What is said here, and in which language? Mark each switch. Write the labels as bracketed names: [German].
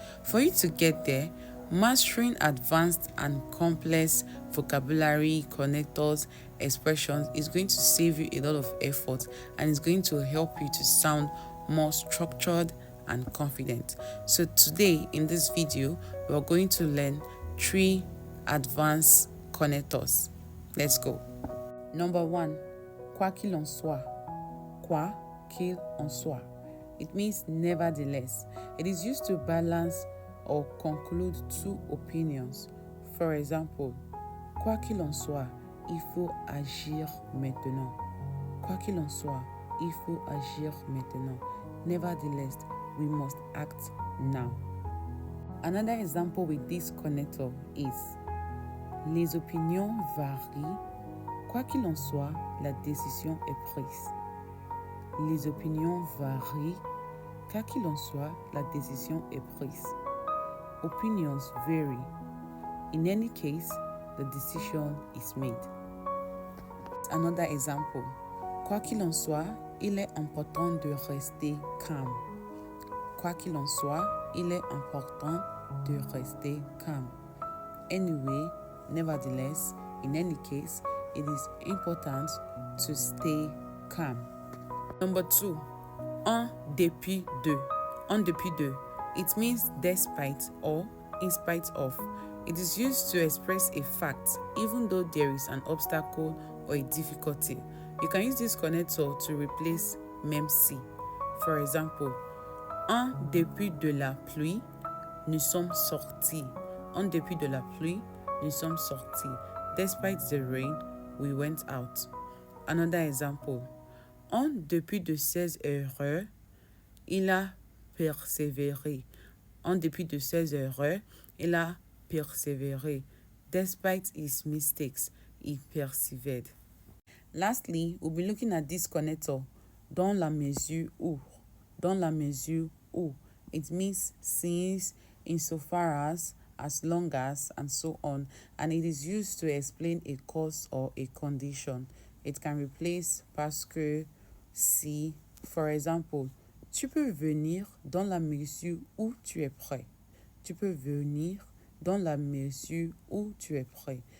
[English] For you to get there, mastering advanced and complex vocabulary, connectors, expressions is going to save you a lot of effort and is going to help you to sound more structured and confident. So today in this video, we are going to learn 3 advanced connectors. Let's go. Number 1, [French] quoi qu'il en soit. Quoi qu'il en soit. [English] It means nevertheless. It is used to balance or conclude two opinions. For example, [French] quoi qu'il en soit, il faut agir maintenant. Quoi qu'il en soit, il faut agir maintenant. [English] Nevertheless, we must act now. Another example with this connector is [French] les opinions varient. Quoi qu'il en soit, la décision est prise. Les opinions varient. Quoi qu'il en soit, la décision est prise. [English] Opinions vary. In any case, the decision is made. Another example. [French] Quoi qu'il en soit, il est important de rester calme. Quoi qu'il en soit, il est important de rester calme. [English] Anyway, nevertheless, in any case, it is important to stay calm. Number 2, [French] en dépit de. En dépit de. [English] It means despite or in spite of. It is used to express a fact, even though there is an obstacle or a difficulty. You can use this connector to replace [French] même si. [English] For example, [French] en dépit de la pluie, nous sommes sortis. En dépit de la pluie, nous sommes sortis. [English] Despite the rain, we went out. Another example. [French] En dépit de ses erreurs, il a persévéré. En dépit de ses erreurs, il a persévéré. [English] Despite his mistakes, he persevered. Lastly, we'll be looking at this connector, [French] dans la mesure où. Dans la mesure où. [English] It means since, insofar as long as, and so on. And it is used to explain a cause or a condition. It can replace [French] parce que, si. [English] For example, [French] tu peux venir dans la mesure où tu es prêt. Tu peux venir dans la mesure où tu es prêt.